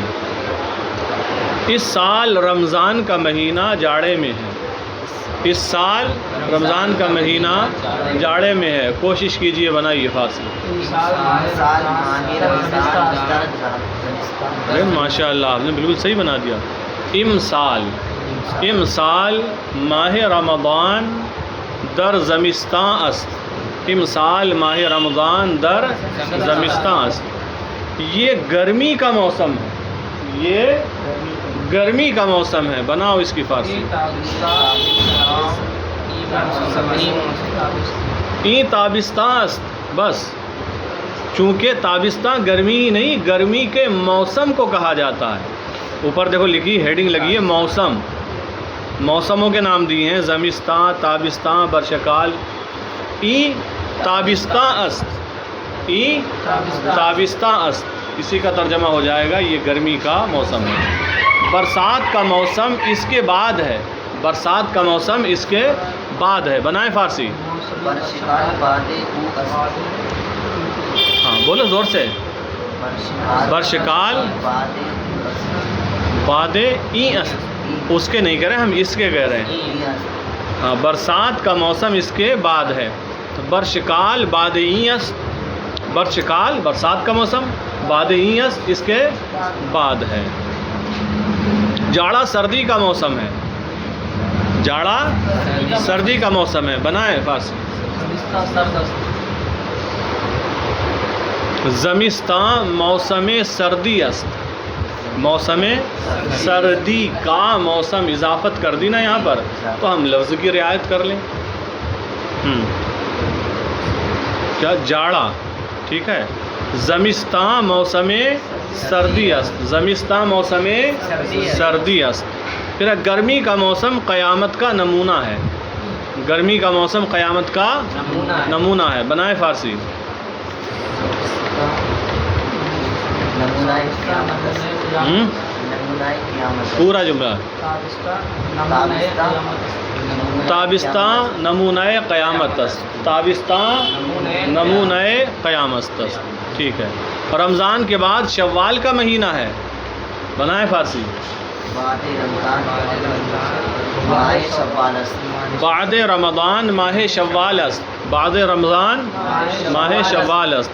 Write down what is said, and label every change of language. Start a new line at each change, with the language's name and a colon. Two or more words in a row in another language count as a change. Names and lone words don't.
Urdu: اس سال رمضان کا مہینہ جاڑے میں ہے. اس سال رمضان کا مہینہ جاڑے میں ہے. کوشش کیجئے بنائیے فارسی.
Arabic: ماشاء اللہ
Urdu: آپ نے بالکل صحیح بنا دیا.
Persian: امسال. امسال ماہ رمضان در زمستان است. امسال ماہ رمضان در زمستان است.
Urdu: یہ گرمی کا موسم ہے. یہ گرمی کا موسم ہے. بناؤ اس کی فارسی.
Persian: این تابستان است.
Urdu: بس چونکہ تابستان گرمی ہی نہیں گرمی کے موسم کو کہا جاتا ہے. اوپر دیکھو لکھی ہیڈنگ لگی ہے موسم. موسموں کے نام دیے ہیں
Persian: زمستان تابستان برشکال. ای تابستان است. ای تابستان است.
Urdu: اسی کا ترجمہ ہو جائے گا یہ گرمی کا موسم ہے. برسات کا موسم اس کے بعد ہے. برسات کا موسم اس کے بعد ہے. بنائیں فارسی. ہاں بولو زور سے.
Persian: برشکال بعد ای است.
Urdu: اس کے نہیں کہہ رہے ہم اس کے کہہ رہے ہیں. ہاں برسات کا موسم اس کے بعد ہے.
Persian: برشکال بعد ای است. برشکال
Urdu: برسات کا موسم
Persian: بعد ای است
Urdu: اس کے بعد ہے. جاڑا سردی کا موسم ہے. جاڑا سردی کا موسم ہے. بنائیں فارسی.
Persian: زمستان موسم سردی است. موسم سردی
Urdu: کا موسم اضافت کر دی نا یہاں پر، تو ہم لفظ کی رعایت کر لیں. کیا جاڑا، ٹھیک ہے.
Persian: زمستان موسم سردی است، زمستان موسم سردی است.
Urdu: پھر گرمی کا موسم قیامت کا نمونہ ہے، گرمی کا موسم قیامت کا نمونہ ہے. بنائے فارسی. پورا جملہ.
Persian: تابستان نمونہ قیامت است، تابستان نمونہ قیامت است.
Urdu: ٹھیک ہے. رمضان کے بعد شوال کا مہینہ ہے. بنائے فارسی.
Persian: بعد رمضان ماہ شوال است، بعد رمضان ماہ شوال است.